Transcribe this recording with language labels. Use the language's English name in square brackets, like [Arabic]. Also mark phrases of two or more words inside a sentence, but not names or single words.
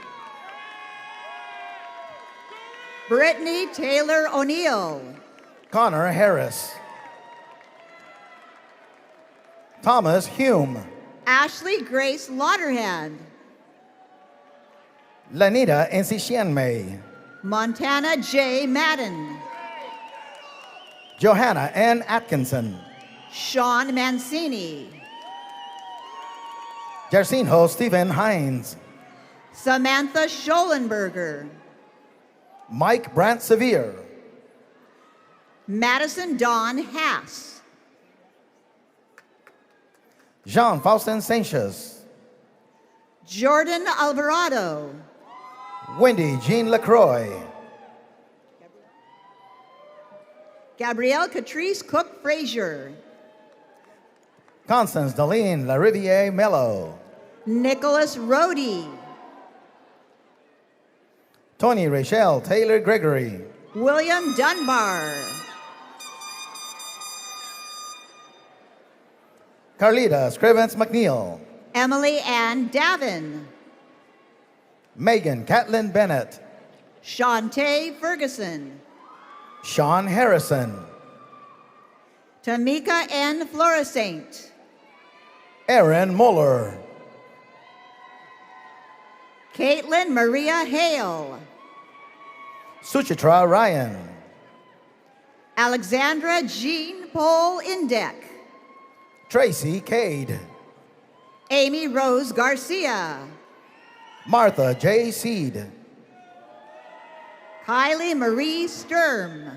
[English] Brittany Taylor O'Neill, Connor Harris, Thomas Hume, Ashley Grace Lauderhand, Lanita Encicienme, Montana J. Madden, Johanna N. Atkinson, Sean Mancini, Jarcinho Stephen Hines, Samantha Schollenberger, Mike Brandt Sevier, Madison Dawn Hass, Jean Faustin Sanchez, Jordan Alvarado, Wendy Jean LaCroix, Gabrielle Catrice Cook Frazier, Constance Darlene Lariviere Mello, Nicholas Rohde, Tony Rachel Taylor Gregory, William Dunbar, Carlita Scrivens McNeil, Emily Ann Davin, Megan Catlin Bennett, Shantae Ferguson, Sean Harrison, Tamika N. Florissant, Aaron Muller, Caitlin Maria Hale, Suchitra Ryan, Alexandra Jean Paul Indek, Tracy Cade, Amy Rose Garcia, Martha J. Seed, Kylie Marie Sturm,